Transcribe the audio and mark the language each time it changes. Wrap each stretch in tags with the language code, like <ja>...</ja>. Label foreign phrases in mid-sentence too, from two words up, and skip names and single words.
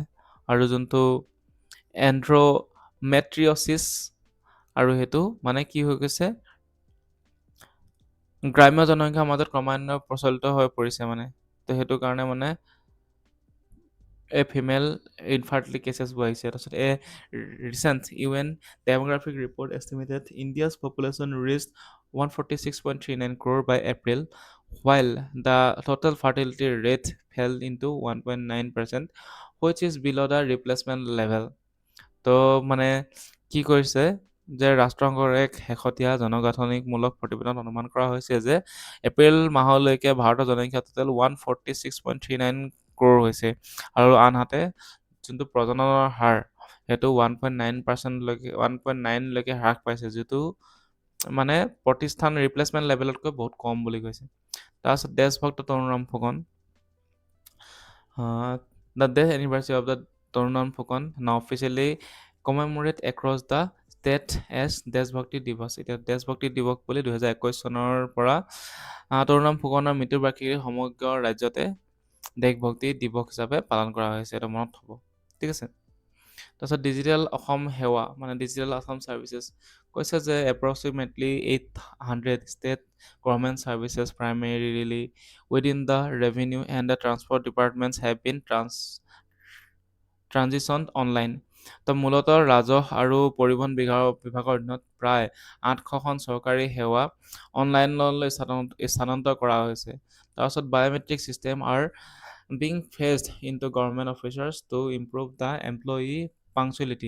<as>আৰু যোনটো এন্ড্ৰমেট্ৰিয়চিছ, আৰু সেইটো মানে কি হৈ গৈছে গ্ৰাম্য জনসংখ্যাৰ মাজত ক্ৰমান্বয়ে প্ৰচলিত হৈ পৰিছে মানে। তো সেইটো কাৰণে মানে এই</as> <en>female infertility cases</en> <as>আহিছে।</as> <en>তাৰপিছত ৰিচেণ্ট UN demographic report estimated India's population reached 146.39 crore by April, while the total fertility rate fell into 1.9%, which is below the replacement level.</en> <as>তো মানে কি কৰিছে যে ৰাষ্ট্ৰসংঘৰ এক শেহতীয়া জনগাঁথনিমূলক প্ৰতিবেদনত অনুমান কৰা হৈছে যে এপ্ৰিল মাহলৈকে ভাৰতৰ জনসংখ্যা টোটেল 146.39 crore হৈছে। আৰু আনহাতে যোনটো প্ৰজননৰ হাৰ সেইটো 1.9%লৈকে হ্ৰাস পাইছে, যিটো মানে প্ৰতিষ্ঠান</as> <en>replacement level</en> <as>বহুত কম বুলি কৈছে। তাৰপিছত দেশভক্ত তৰুণৰাম ফুকন,</as> <en>the death anniversary of the Tarunan Fukan now officially commemorate across the state as দেশভক্তি দিৱস।</en> <as>এতিয়া দেশভক্তি দিৱস বুলি 2021 চনৰ পৰা তৰুণৰাম ফুকনৰ মৃত্যুৰ বাৰ্ষিকী সমগ্ৰ ৰাজ্যতে দেশভক্তি দিৱস হিচাপে পালন কৰা হৈছে, এইটো মনত থ'ব। ঠিক আছে, তাৰপিছত ডিজিটেল অসম সেৱা মানে</as> <en>ডিজিটেল আসাম চাৰ্ভিচেছ</en> <as>কৈছে যে</as> <en>approximately 800 state government services primarily within the revenue and the transport departments have been transitioned online.</en> <as>তো মূলতঃ ৰাজহ আৰু পৰিবহণ বিভাগৰ অধীনত প্ৰায় 800খন চৰকাৰী সেৱা অনলাইনলৈ স্থানান্তৰ কৰা হৈছে।</as> <en>তাৰপিছত biometric system are being phased into government officers to improve the employee punctuality.</en>